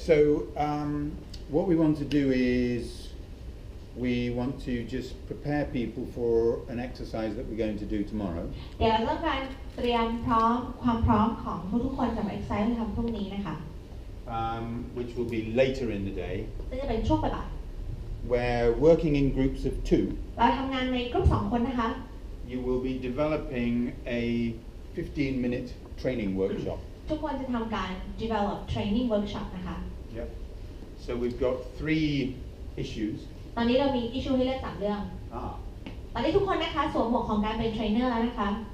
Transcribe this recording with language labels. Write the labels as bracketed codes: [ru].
[en] So what we want to do is we want to just prepare people for an exercise that we're going to do tomorrow. [th] เดี๋ยวเราต้องการเตรียมความพร้อมของทุกๆคนสำหรับ exercise ที่ทำพรุ่งนี้นะคะ [en] which will be later in the day. [th] ซึ่งจะเป็นช่วงบ่าย [en] We're working in groups of 2. [th] เราทำงานในกลุ่ม2 คนนะคะ [en] You will be developing a 15-minute training workshop. [th] ทุกคนจะทำการ [en] develop training workshop [th] นะคะ [en] Yep. So we've got 3 issues. [th] ตอนนี้เรามี issue ให้เลือก3 เรื่อง ตอนนี้ทุกคนนะคะสวมหมวกของการเป็นเทรนเนอร์แล้วนะคะ